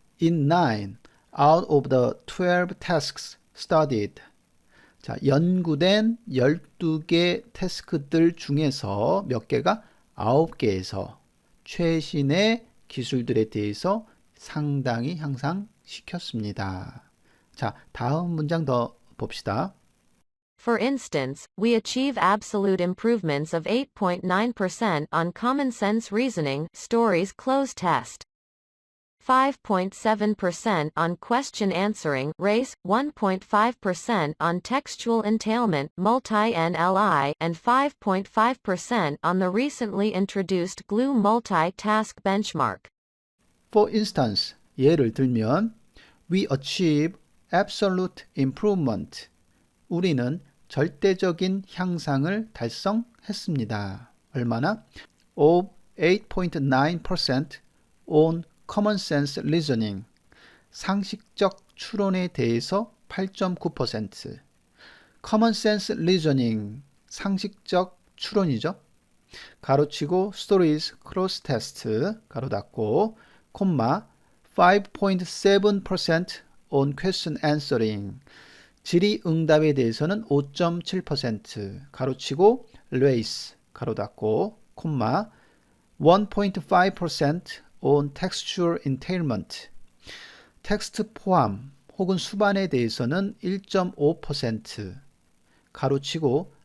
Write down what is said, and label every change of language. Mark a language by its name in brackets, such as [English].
[English] in 9 out of the 12 tasks studied [Korean] 자, 연구된 12개 태스크들 중에서 몇 개가? 9개에서 최신의 기술들에 대해서 상당히 향상시켰습니다. 자, 다음 문장 더 봅시다. [English] For instance, we achieve absolute improvements of 8.9% on common sense reasoning stories cloze test. 5.7% on question answering race, 1.5% on textual entailment multi-NLI, and 5.5% on the recently introduced GLUE multi-task benchmark. For instance, [Korean] 예를 들면 [English] we achieve absolute improvement. [Korean] 우리는 절대적인 향상을 달성했습니다. 얼마나? [English] of 8.9% on common sense reasoning. [Korean] 상식적 추론에 대해서 8.9%. [English] common sense reasoning. [Korean] 상식적 추론이죠. 가로치고 [English] stories cross test [Korean] 가로 닫고 콤마 [English] 5.7% on question answering. [Korean] 질의응답에 대해서는 5.7% 가로치고 race 가로 닫고 콤마 1.5% [English] on textual entailment [Korean] 텍스트 포함 혹은 수반에 대해서는 1.5% 가로치고